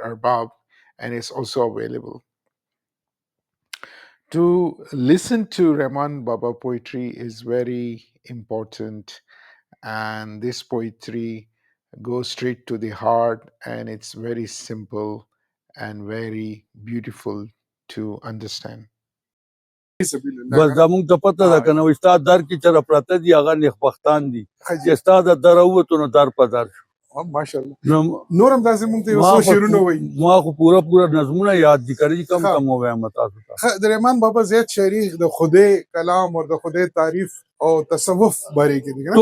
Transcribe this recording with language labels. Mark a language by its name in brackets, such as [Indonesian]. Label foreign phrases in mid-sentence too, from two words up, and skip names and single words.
[English] Arbab, and it's also available. To listen to Rahman Baba poetry is very important, and this poetry goes straight to the heart, and it's very simple and very beautiful to understand. [Pashto] بس زمونږ ته پته ده که نه استاد در کې چېرې پراته دي هغه نیکبختان دي چې ستا د دره ووتو نو در په در شو. ماشاءالله. نو نور هم داسې مونږ ته یو څو شعرونه وایي. ما خو پوره نظمونه یاد دي که نه کم کم ووایم تاسو ته. د رحمان بابا زیات شاعري د خدای کلام او د خدای تعریف او تصوف باره کې دي.